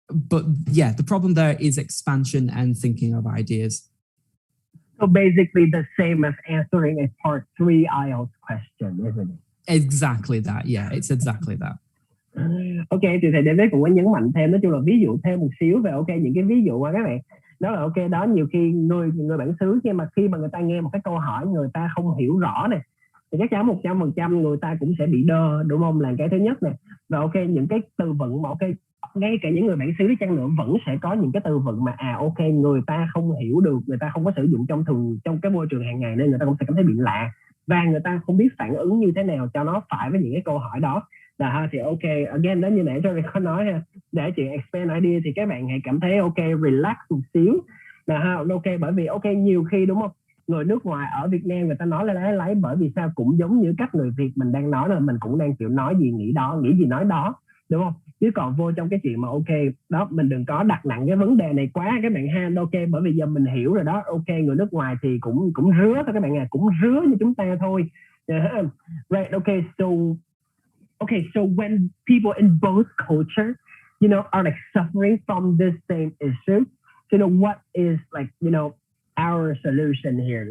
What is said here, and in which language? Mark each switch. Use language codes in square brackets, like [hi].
[en] But yeah, the problem there is expansion and thinking of ideas. So basically the same as answering a part 3 IELTS question, isn't it? Exactly that. Yeah, it's exactly that. [vi] Ok, thì thầy David cũng có nhấn mạnh thêm, nói chung là ví dụ thêm một xíu về những cái ví dụ mà các bạn, đó là ok, đó nhiều khi người bản xứ khi mà người ta nghe một cái câu hỏi người ta không hiểu rõ này, thì chắc chắn 100% người ta cũng sẽ bị đơ, đúng không, là cái thứ nhất này. Và ok, những cái từ vựng mà ok, ngay cả những người bản xứ đi chăng nữa vẫn sẽ có những cái từ vựng mà ok, người ta không hiểu được, người ta không có sử dụng trong cái môi trường hàng ngày, nên người ta cũng sẽ cảm thấy bị lạ và người ta không biết phản ứng như thế nào cho nó phải với những cái câu hỏi đó. Là thì ok, again đó, như nãy tôi có nói ha, để chuyện expand idea thì các bạn hãy cảm thấy ok, relax một xíu là ha, ok, bởi vì ok, nhiều khi đúng không, người nước ngoài ở Việt Nam người ta nói lấy bởi vì sao cũng giống như cách người Việt mình đang nói, là mình cũng đang kiểu nói gì nghĩ đó, nghĩ gì nói đó, đúng không? Chứ còn vô trong cái chuyện mà ok đó, mình đừng có đặt nặng cái vấn đề này quá các bạn ha. Ok, bởi vì giờ mình hiểu rồi đó, ok, người nước ngoài thì cũng rứa thôi các bạn à, cũng rứa như chúng ta thôi. [en] Right, okay, so when people in both cultures, are like suffering from this same issue, what is like, our solution here?